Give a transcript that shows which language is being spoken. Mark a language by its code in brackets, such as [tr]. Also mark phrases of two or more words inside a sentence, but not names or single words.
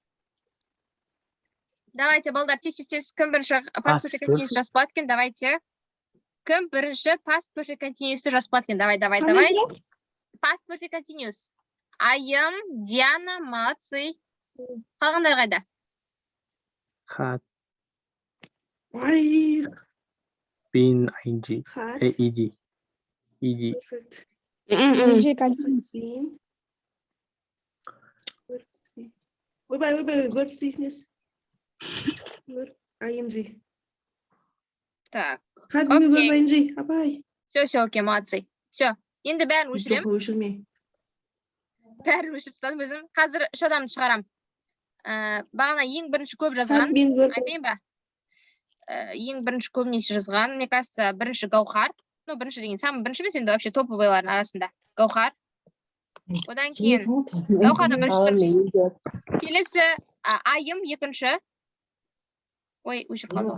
[kk] Давайте, балдар, тез-тез кім бірінші [en] past perfect continuous [kk] жазып болады екен? Давайте. Кім бірінші [en] past perfect continuous'ты [kk] жазып болады екен? Давай. [en] Past perfect continuous. [kk] Айым, Диана, молодцы. Қалғандар қайда? [en] Had Ай, been ing. had. Ed. Perfect. ing continuous. Been. [kk] Ойбай, verb дейсіңіз. [en] Verb ing. [ru] Так, [en] Had been verb Окей. [kk] ing. Апай. [ru] все, окей, молодцы. Все. [kk] Енді бәрін өшірем. Жоха, өшірме. Бәрін өшіріп тастадым өзім. Қазір үш адамды шығарам. Бағана ең бірінші көп жазған. [en] Had been verb. [kk] Айтайын ба? Ең бірінші көбінесе жазған. [ru] Мне кажется, [kk] бірінші Гаухар. Ну, бірінші деген самый бірінші емес, енді вообще топовыйлардың арасында. Гаухар. Одан кейін Гаухардан бірінші тұрмыз. Келесі Айым екінші. Ой, өшіп қалды.